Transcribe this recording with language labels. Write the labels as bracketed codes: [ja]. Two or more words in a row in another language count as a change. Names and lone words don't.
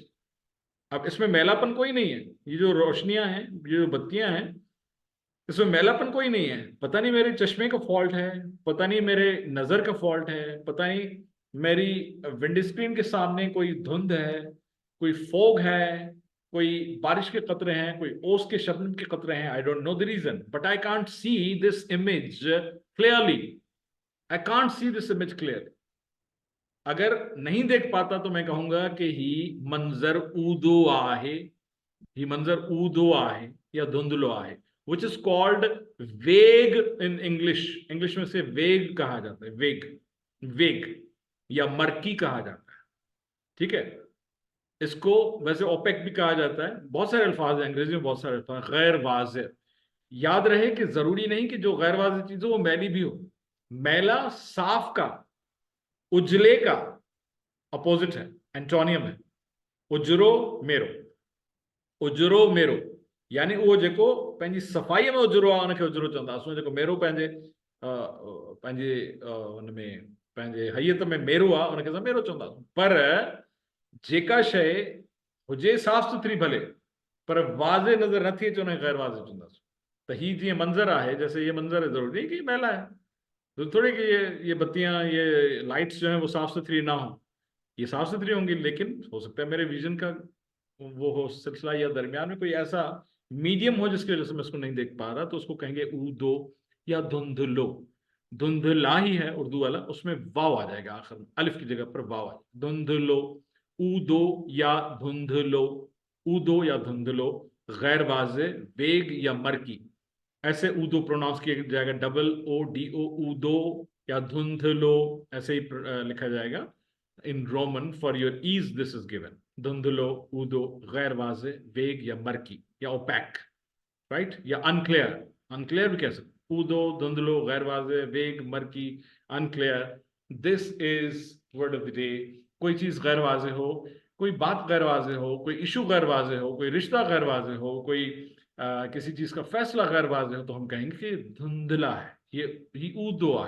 [hi] अब इसमें मैलापन कोई नहीं है, ये जो रोशनियां हैं, ये जो बत्तियां हैं, इसमें मैलापन कोई नहीं है। पता नहीं मेरे चश्मे का फॉल्ट है, पता नहीं मेरे नजर का फॉल्ट है, पता नहीं मेरी विंड स्क्रीन के सामने कोई धुंध है, कोई फोग है, कोई बारिश के कतरे हैं, कोई ओस के शबनम के कतरे हैं। [en] I don't know the reason, but I can't see this image clearly. I can't see this image clear. [hi] अगर नहीं देख पाता तो मैं कहूंगा कि [sd] ही मंजर ऊदो आहे, ही मंजर ऊदो आहे या धुंधलो आहे, [en] which is called वेग in English। [hi] इंग्लिश में से वेग कहा जाता है, वेग, वेग या मर्की कहा जाता है, ठीक है। इसको वैसे ओपेक भी कहा जाता है, बहुत सारे अल्फाज हैं अंग्रेजी में, बहुत सारे अल्फाज। गैर वाज़े, याद रहे कि जरूरी नहीं कि जो गैर वाज़े चीज हो वो मैली भी हो। मैला साफ का, उजले का अपोजिट है, एंटोनियम है। [sd] उजरो मेरो, उजरो मेरो, यानी उहो जेको पंहिंजी सफ़ाईअ में उजरो आहे उनखे उजरो चवंदासीं। जेको मेरो पंहिंजे हुन में पंहिंजे हयत में मेरो आहे उनखे असां मेरो चवंदासीं। पर जेका शइ हुजे साफ़ सुथरी भले, पर वाज़े नज़र नथी अचे उनखे गैर वाज़े चवंदासीं। त ही जीअं मंज़र आहे, [hi] जैसे ये मंज़र है, ज़रूरी नहीं कि मैला है, तो थोड़ी कि ये बत्तियां, ये लाइट्स जो हैं वो साफ सुथरी ना हो, ये साफ सुथरी होंगी, लेकिन हो सकता है मेरे विजन का वो हो सिलसिला या दरमियान में कोई ऐसा मीडियम हो जिसकी वजह से मैं उसको नहीं देख पा रहा, तो उसको कहेंगे ऊदो या धुंधलो। धुंधला ही है उर्दू वाला, उसमें वाव आ जाएगा आखिर में, अलिफ की जगह पर वाव आ जाएगा। [sd] धुंधलो, ऊदो या धुंधलो, ऊदो या धुंधलो, [hi] गैर वाज़े, वेग या मर्की, ऐसे ऊदो प्रोनाउंस किया जाएगा, [en] double O D O, [hi] ऊदो या धुंधलो ऐसे ही लिखा जाएगा। [en] In Roman for your ease this is given, [sd] धुंधलो, ऊदो, [hi] गैर वाज़े, [en] vague or murky or opaque, Right, or unclear. [hi] अनक्लियर भी कह सकते, [sd] ऊदो, धुंधलो, [hi] गैर वाज़े, [en] vague, murky, unclear. This is word of the day. [hi] कोई चीज गैर वाज़े हो, कोई बात गैर वाज़े हो, कोई इशू गैर वाज़े हो, कोई रिश्ता गैर वाज़े हो, कोई किसी चीज का फैसला गैर वाज़े हो, तो हम कहेंगे कि धुंधला है, ये ऊदो है।